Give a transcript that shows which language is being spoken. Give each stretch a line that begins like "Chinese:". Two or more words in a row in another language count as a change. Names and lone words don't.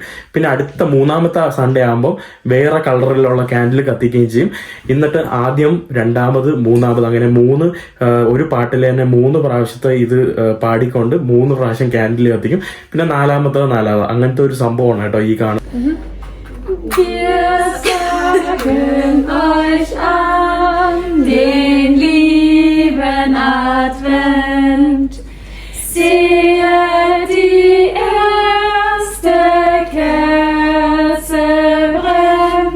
Malayalam: പിന്നെ അടുത്ത 3-ാമത്തെ സൺഡേ ആകുമ്പോൾ വേറെ കളറിലുള്ള ക്യാൻഡിൽ കത്തിക്കുകയും ചെയ്യും. എന്നിട്ട് ആദ്യം, രണ്ടാമത്, 3-ാമത് അങ്ങനെ ഒരു പാട്ടിൽ തന്നെ 3 പ്രാവശ്യത്തെ ഇത് പാടിക്കൊണ്ട് 3 പ്രാവശ്യം ക്യാൻഡിൽ കത്തിക്കും. പിന്നെ 4-ാമത് അങ്ങനത്തെ ഒരു സംഭവമാണ് കേട്ടോ ഈ കാണുന്നത്.
German: Wir sagen euch an den lieben Advent. Seht die erste Kerze brennt.